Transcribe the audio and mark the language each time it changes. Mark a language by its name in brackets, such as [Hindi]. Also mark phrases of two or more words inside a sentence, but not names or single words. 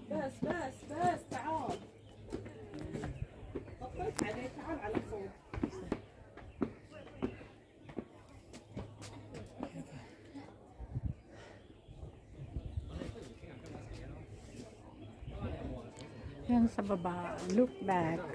[Arabic] بس تعال طفلت عليه تعال على فوق [Filipino] Yan sa baba, [English] look back.